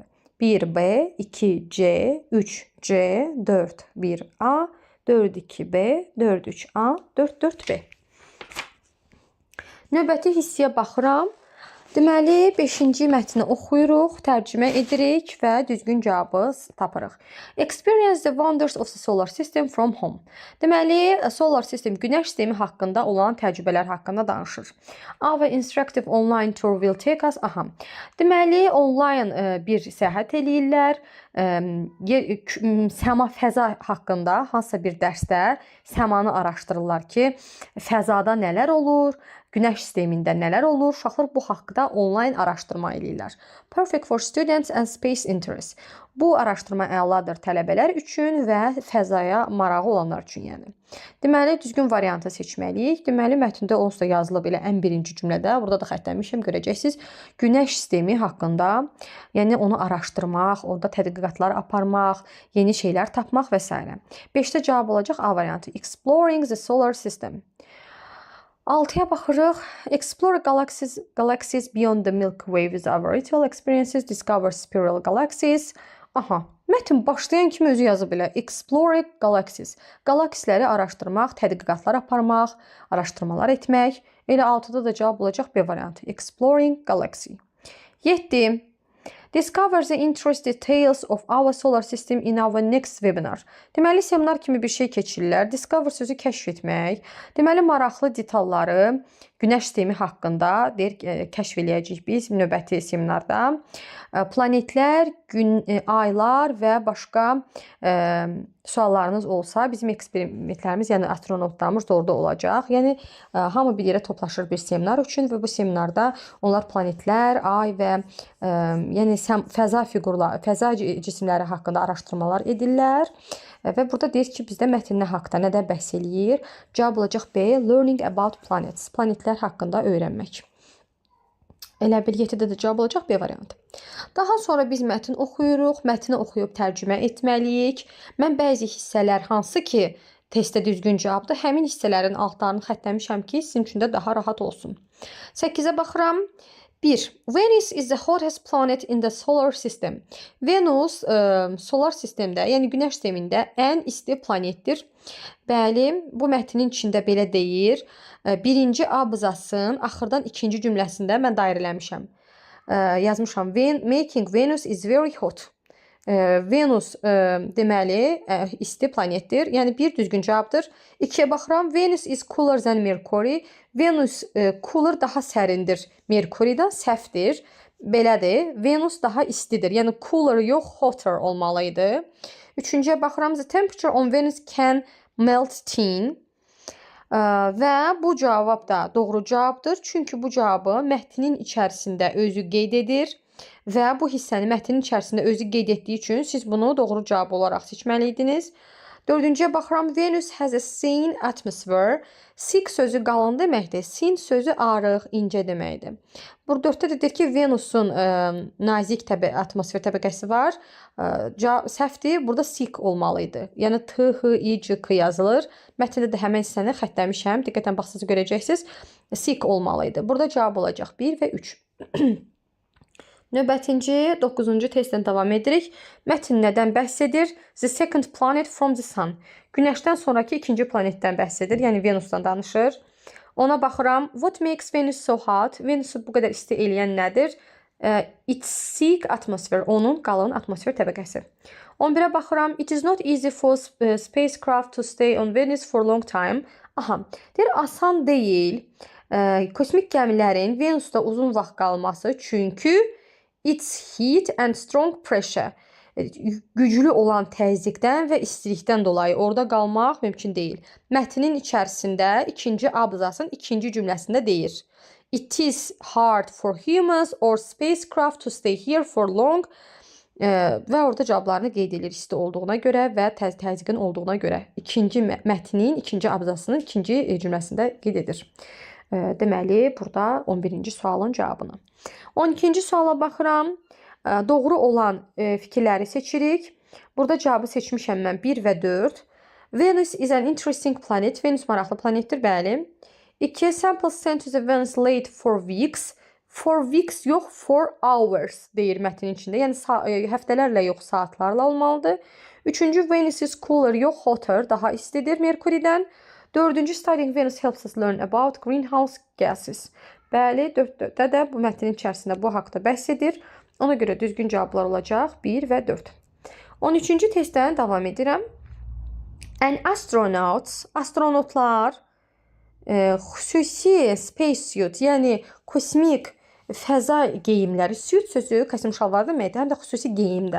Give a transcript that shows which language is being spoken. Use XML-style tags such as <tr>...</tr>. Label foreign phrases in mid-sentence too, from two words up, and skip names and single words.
<az>1B, 2C, 3C, 4-1A, 4-2B, 4-3A, 4-4B. Növbəti hissəyə baxıram. Deməli, 5-ci mətni oxuyuruq, tərcümə edirik və düzgün cavabı tapırıq.</az> <en>Experience the wonders of the solar system from home.</en> <az>Deməli,</az> <en>solar system,</en> <az>günəş sistemi haqqında olan təcrübələr haqqında danışır.</az> <en>Our instructive online tour will take us.</en> <az>Deməli, online bir səyahət eləyirlər. Səma, fəza haqqında hansısa bir dərsdə səmanı araşdırırlar ki, fəzada nələr olur, günəş sistemində nələr olur. Uşaqlar bu haqqda onlayn araşdırma eləyirlər.</az> <en>Perfect for students and space interest.</en> <az>Bu araşdırma əladır tələbələr üçün və fəzaya marağı olanlar üçün, yəni. Deməli, düzgün variantı seçməliyik. Deməli, mətndə onsuz da yazılıb elə ən birinci cümlədə, burada da xəttləmişəm, görəcəksiniz. Günəş sistemi haqqında, yəni onu araşdırmaq, orada tədqiqatlar aparmaq, yeni şeylər tapmaq və s. 5-də cavab olacaq A variantı.</az> <en>Exploring the solar system.</en> <az>6-ya baxırıq.</az> <en>Explore galaxies beyond the Milky Way with our ritual experiences. Discover spiral galaxies.</en> <az>Mətn başlayan kimi özü yazıb elə.</az> <en>Explore galaxies.</en> <az>Galaksiləri araşdırmaq, tədqiqatlar aparmaq, araşdırmalar etmək. Elə 6-da da cavab olacaq B variantı.</az> <en>Exploring galaxy. 7. Discover the interesting details of our solar system in our next webinar.</en> <az>Deməli, seminar kimi bir şey keçirirlər. Discover sözü kəşf etmək. Deməli, maraqlı detalları günəş sistemi haqqında kəşf eləyəcəyik biz növbəti seminarda. Planetlər, aylar və başqa suallarınız olsa, bizim eksperimentlərimiz, yəni astronotlarımız da orada olacaq. Yəni, hamı bir yerə toplaşır bir seminar üçün və bu seminarda onlar planetlər, ay və yəni fəza figurları, fəza cisimləri haqqında araşdırmalar edirlər. Və burada deyir ki, bizdə mətn nə haqqda, nədən bəhs eləyir? Cavab olacaq B.</az> <en>Learning about planets.</en> <az>Planetlər haqqında öyrənmək. Elə bil 7-də də cavab olacaq B variantı. Daha sonra biz mətn oxuyuruq. Mətni oxuyub tərcümə etməliyik. Mən bəzi hissələr hansı ki, testdə düzgün cavabdır, həmin hissələrin altlarını xəttləmişəm ki, sizin üçün də daha rahat olsun. 8-ə baxıram. 1.</az> <en>Venus is the hottest planet in the solar system.</en> <az>Venus solar sistemdə, yəni günəş sistemində ən isti planetdir. Bəli, bu mətnin içində belə deyir. Birinci abzasın axırdan ikinci cümləsində mən dair eləmişəm. Yazmışam.</az> <en>Making Venus is very hot.</en> <az>Venus deməli isti planetdir. Yəni bir düzgün cavabdır. 2-yə baxıram.</az> <en>Venus is cooler than Mercury.</en> <az>Venus cooler daha sərindir Merkuridən, səhvdir. Belədir. Venus daha istidir. Yəni cooler yox, hotter olmalı idi. 3-cüyə baxıram.</az> <en>The temperature on Venus can melt tin.</en> <az>Və bu cavab da doğru cavabdır. Çünki bu cavabı mətnin içərisində özü qeyd edir. Və bu hissəni mətnin içərisində özü qeyd etdiyi üçün siz bunu doğru cavab olaraq seçməliydiniz. 4-cüyə baxıram.</az> <en>Venus has a thin atmosphere.</en> <az>Thick sözü qalın deməkdir. Thin sözü arıq, incə deməkdir. Burada 4-də də deyir ki, Venusun nazik atmosfer təbəqəsi var. Səhvdir. Burada thick olmalı idi. Yəni T, H, I, C, K yazılır. Mətndə də həmən hissəni xəttləmişəm. Diqqətən baxsınız görəcəksiniz. Thick olmalı idi. Burada cavab olacaq 1 və 3. Növbətinci 9-cu testdən davam edirik. Mətn nədən bəhs edir?</az> <en>The second planet from the sun.</en> <az>Günəşdən sonraki ikinci planetdən bəhs edir. Yəni Venusdan danışır. Ona baxıram.</az> <en>What makes Venus so hot?</en> <az>Venusu bu qədər isti eləyən nədir?</az> <en>Its thick atmosphere.</en> <az>Onun qalın atmosfer təbəqəsi. 11-ə baxıram.</az> <en>It is not easy for spacecraft to stay on Venus for long time.</en> <az>Deyir, asan deyil kosmik gəmilərin Venusda uzun vaxt qalması, çünki</az> <en>its heat and strong pressure,</en> <az>güclü olan təzyiqdən və istilikdən dolayı orada qalmaq mümkün deyil. Mətnin içərisində ikinci abzasın ikinci cümləsində deyir.</az> <en>It is hard for humans or spacecraft to stay here for long.</en> <az>Və orada cavablarını qeyd edir isti olduğuna görə və təzyiqin olduğuna görə. İkinci mətnin ikinci abzasının ikinci cümləsində qeyd edir. Deməli, burada 11-ci sualın cavabını. 12-ci suala baxıram. Doğru olan fikirləri seçirik. Burada cavabı seçmişəm mən 1 və 4.</az> <en>Venus is an interesting planet.</en> <az>Venus maraqlı planetdir, bəli. 2.</az> <en>Samples sent to the Venus late for weeks. For weeks</en> <az>yox,</az> <en>for hours</en> <az>deyir mətnin içində. Yəni həftələrlə yox, saatlarla olmalıdır. 3.</az> <en>Venus is cooler</en> <az>yox, hotter, daha istidir Merkuridən. 4.</az> <en>Studying Venus helps us learn about greenhouse gases.</en> <az>Bəli, 4-də də bu mətnin içərisində bu haqda bəhs edir. Ona görə düzgün cavablar olacaq 1 və 4. 13-cü testdən davam edirəm. An astronotlar xüsusi spacesuit, yəni kosmik fəza geyimləri, suit sözü kostyum şalvar deməkdir, həm də xüsusi geyimdə.</az>